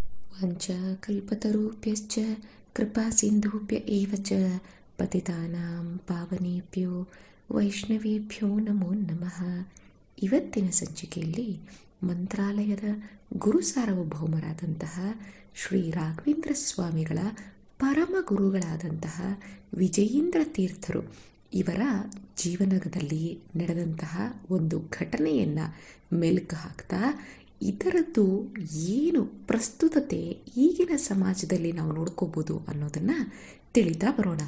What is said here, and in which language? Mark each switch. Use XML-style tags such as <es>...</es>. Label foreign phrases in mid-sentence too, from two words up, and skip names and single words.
<sa>ವಾಂಛಾಕಲ್ಪತರುಭ್ಯಶ್ಚ ಕೃಪಾಸಿಂಧುಭ್ಯ ಏವ ಚ ಪತಿತಾನಾಂ ಪಾವನೇಭ್ಯೋ ವೈಷ್ಣವೇಭ್ಯೋ ನಮೋ ನಮಃ.</sa> <kn>ಇವತ್ತಿನ ಸಂಚಿಕೆಯಲ್ಲಿ ಮಂತ್ರಾಲಯದ ಗುರು ಸಾರ್ವಭೌಮರಾದಂತಹ ಶ್ರೀ ರಾಘವೇಂದ್ರ ಸ್ವಾಮಿಗಳ ಪರಮ ಗುರುಗಳಾದಂತಹ ವಿಜಯೀಂದ್ರ ತೀರ್ಥರು ಇವರ ಜೀವನದಲ್ಲಿ ನಡೆದಂತಹ ಒಂದು ಘಟನೆಯನ್ನು ಮೆಲುಕು ಹಾಕ್ತಾ ಇದರದ್ದು ಏನು ಪ್ರಸ್ತುತತೆ ಈಗಿನ ಸಮಾಜದಲ್ಲಿ ನಾವು ನೋಡ್ಕೋಬೋದು ಅನ್ನೋದನ್ನು ತಿಳಿತಾ ಬರೋಣ.</kn>